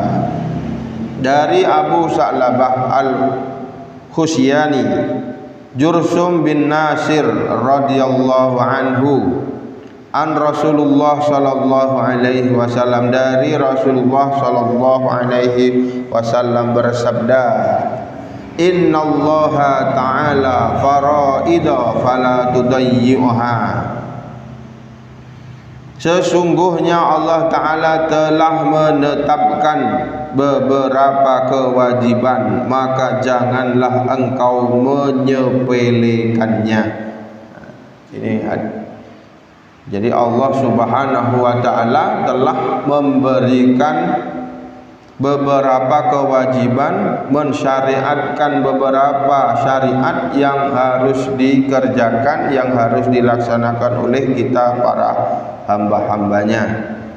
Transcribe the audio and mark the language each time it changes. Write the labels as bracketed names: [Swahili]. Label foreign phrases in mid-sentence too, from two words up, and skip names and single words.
[Indonesian] Dari Abu Sa'labah Al-Husyani Jursum bin Nasir [Arabic] رضي الله عنه [Indonesian] an Rasulullah [Arabic] صلى الله عليه وسلم, [Indonesian] dari Rasulullah [Arabic] صلى الله عليه وسلم [Indonesian] bersabda, [Arabic] إن الله تعالى فرائض فلا تضيعوها, [Indonesian] sesungguhnya Allah Ta'ala telah menetapkan beberapa kewajiban, maka janganlah engkau menyepelekannya. Jadi Allah [Arabic] سبحانه وتعالى [Indonesian] telah memberikan beberapa kewajiban, mensyariatkan beberapa syariat yang harus dikerjakan, yang harus dilaksanakan oleh kita para hamba-hambanya.